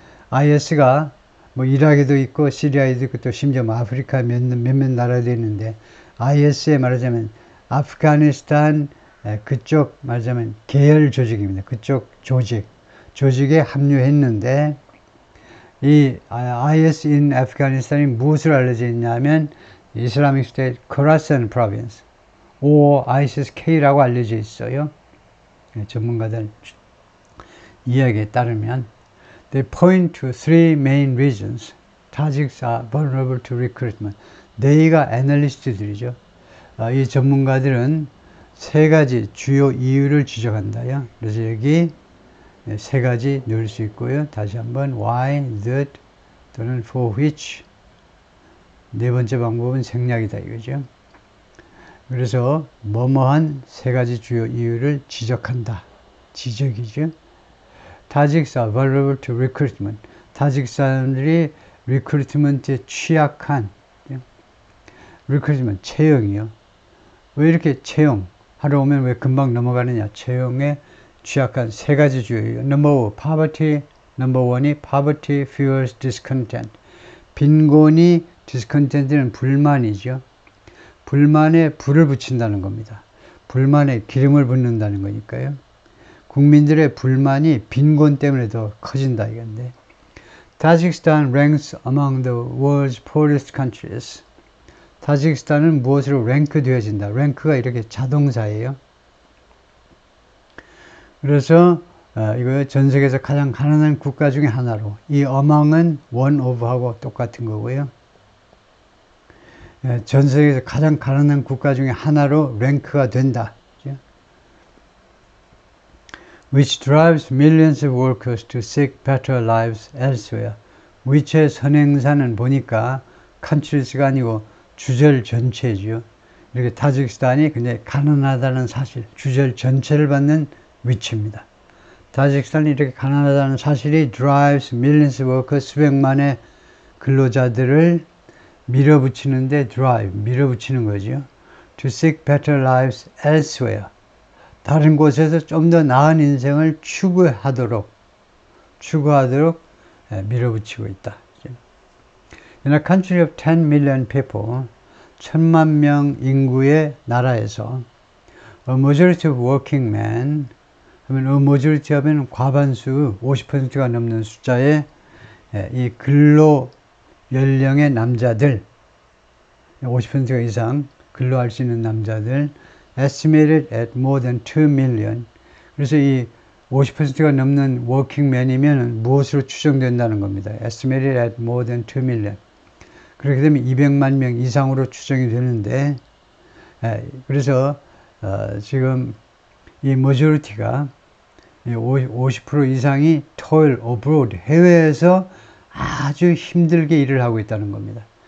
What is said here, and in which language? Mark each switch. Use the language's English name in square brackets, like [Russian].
[Korean] IS가 뭐 이라크에도 있고 시리아에도 있고 또 심지어 뭐 아프리카 몇몇 나라도 있는데, IS에 말하자면 아프가니스탄 그쪽 말하자면 계열 조직입니다. 그쪽 조직에 합류했는데, 이 IS in 아프가니스탄이 무엇을 알려져 있냐면 이슬라믹 스테이트 코라산 프로빈스, or ISIS-K라고 알려져 있어요. 전문가들 이야기에 따르면 [English] they point to three main reasons Tajiks are vulnerable to recruitment. [Korean] 네이가 애널리스트들이죠. 이 전문가들은 세 가지 주요 이유를 지적한다요. 그래서 여기 세 가지 넣을 수 있고요. 다시 한번 [English] why, that [Korean] 또는 [English] for which. [Korean] 네 번째 방법은 생략이다 이거죠. 그래서 뭐뭐한 세 가지 주요 이유를 지적한다. 지적이죠. [English] Tajiks are vulnerable to recruitment. [Korean] 타직 사람들이 리크루트먼트에 취약한, 리크루트먼트 채용이요. 왜 이렇게 채용? 하러 오면 왜 금방 넘어가느냐? 채용에 취약한 세 가지 주요. [English] Number one이 poverty fuels discontent. [Korean] 빈곤이 discontent는 불만이죠. 불만에 불을 붙인다는 겁니다. 불만에 기름을 붓는다는 거니까요. 국민들의 불만이 빈곤 때문에 더 커진다 이건데. [English] Tajikistan ranks among the world's poorest countries. [Korean] 타지키스탄은 무엇으로 랭크 되어진다. 랭크가 이렇게 자동사예요. 그래서 이거 전 세계에서 가장 가난한 국가 중에 하나로, 이 among은 one of하고 똑같은 거고요. 전 세계에서 가장 가난한 국가 중에 하나로 랭크가 된다. [English] Which drives millions of workers to seek better lives elsewhere. [Korean] which의 선행사는 보니까 countrys가 아니고 주절 전체죠. 이렇게 타지키스탄이 굉장히 가난하다는 사실, 주절 전체를 받는 위치입니다. 타지키스탄이 이렇게 가난하다는 사실이 [English] drives millions of workers, [Korean] 수백만의 근로자들을 밀어붙이는데 밀어붙이는 거죠. [English] To seek better lives elsewhere. [Korean] 다른 곳에서 좀 더 나은 인생을 추구하도록 밀어붙이고 있다. [English] In a country of 10 million people, [Korean] 1000만 명 인구의 나라에서 [English] a majority of working men, 하면 a majority [Korean] 하면 과반수 50%가 넘는 숫자의 이 근로 연령의 남자들, 50% 이상 근로할 수 있는 남자들 [English] estimated at more than 2 million. [Korean] 그래서 이 50%가 넘는 워킹맨이면 무엇으로 추정된다는 겁니다. [English] estimated at more than 2 million. [Korean] 그렇게 되면 200만 명 이상으로 추정이 되는데, 그래서 지금 이 majority가 50% 이상이 [English] toil abroad, [Korean] 해외에서 아주 힘들게 일을 하고 있다는 겁니다.